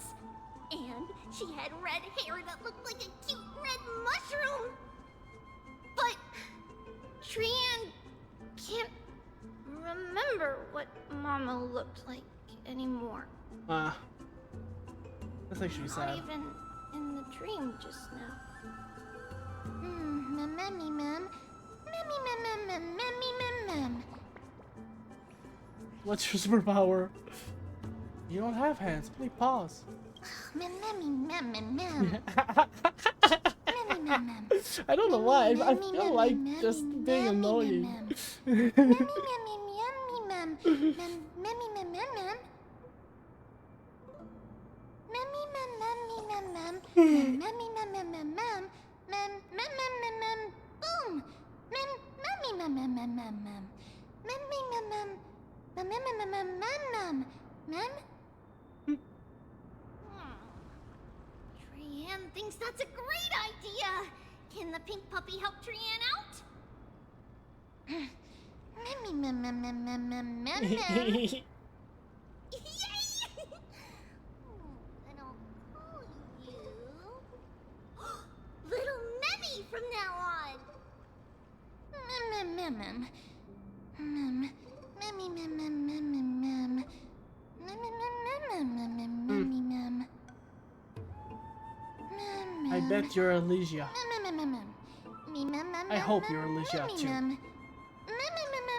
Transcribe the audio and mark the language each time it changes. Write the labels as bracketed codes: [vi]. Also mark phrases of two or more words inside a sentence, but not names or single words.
[en] And she had red hair that looked like a cute red mushroom. But Trian can't remember what Mama looked like anymore. That's actually Not sad. even in the dream just now. Memmy, mem. Memmy, mem, mem, mem, memmy, mem, mem. What's your superpower? You don't have hands. Please pause. Memmy, mem, mem, mem. Memmy, mem, mem. I don't know why. I feel like just being annoying. Memmy, memmy, memmy, mem. Memmy, mem, mem, mem. Memmy, mem, memmy, mem, mem. Memmy, mem, mem, mem, mem. Mem, mem, mem, mem, mem. Boom. Memmy, mem, mem, mem, mem, mem. Memmy, mem, mem. Mem, mem, mem, mem, mem, mem. Mem. Trian thinks that's a great idea. Can the pink puppy help Trian out? Memmy, mem, mem, mem, mem, mem, mem, mem. Yay! And I'll call you Little Memmy from now on. Mem, mem, mem, mem. Memmy, mem, mem, mem, mem, mem. Memmy, mem, mem, mem, mem, memmy, mem. Mem, I bet you're Alicia. mem, mem, mem, mem. Me, mem, mem, I mem, hope mem, you're Alicia memmy, too. mem. Memmy,